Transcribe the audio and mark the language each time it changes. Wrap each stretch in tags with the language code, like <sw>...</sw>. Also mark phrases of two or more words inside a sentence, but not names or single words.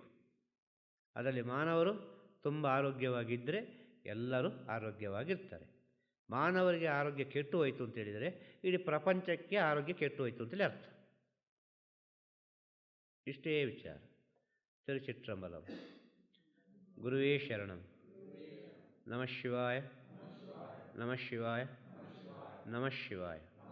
<kn>ಅದರಲ್ಲಿ ಮಾನವರು ತುಂಬ ಆರೋಗ್ಯವಾಗಿದ್ದರೆ ಎಲ್ಲರೂ ಆರೋಗ್ಯವಾಗಿರ್ತಾರೆ. ಮಾನವರಿಗೆ ಆರೋಗ್ಯ ಕೆಟ್ಟು ಹೋಯಿತು ಅಂತೇಳಿದರೆ ಇಡೀ ಪ್ರಪಂಚಕ್ಕೆ ಆರೋಗ್ಯ ಕೆಟ್ಟು ಹೋಯಿತು ಅಂತೇಳಿ ಅರ್ಥ. ಇಷ್ಟೇ ವಿಚಾರ. ತಿರುಚಿಟ್ರಂಬಲಂ.</kn> <sa>ಗುರುವೇ ಶರಣಂ. ನಮಃ ಶಿವಾಯ, ನಮಃ ಶಿವಾಯ, ನಮಃ ಶಿವಾಯ.</sa>